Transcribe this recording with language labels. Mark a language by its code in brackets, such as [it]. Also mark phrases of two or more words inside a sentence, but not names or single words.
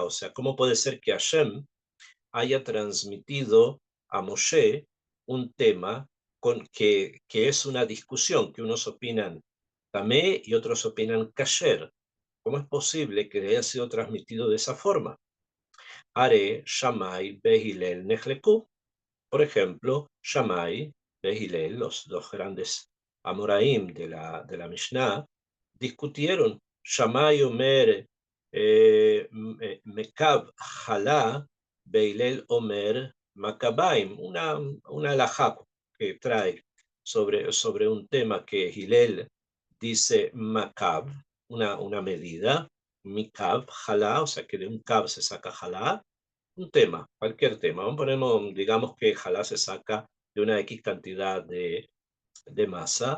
[es] O sea, ¿cómo puede ser que Hashem haya transmitido a Moshe un tema que es una discusión, que unos opinan tamé y otros opinan kasher? ¿Cómo es posible que haya sido transmitido de esa forma? [he] הרי שמאי בית הלל נחלקו. [es] Por ejemplo, Shammai, Behilel, los dos grandes Amoraim de la Mishnah, discutieron. [he] שמאי אומר מקב חלה בית הלל אומר מקביים, [es] una alajá que trae sobre un tema que Hillel dice Makab, una medida, Mikab, Jalá, o sea que de un Kab se saca Jalá, un tema, cualquier tema. Ponemos, digamos que Jalá se saca de una X cantidad de masa.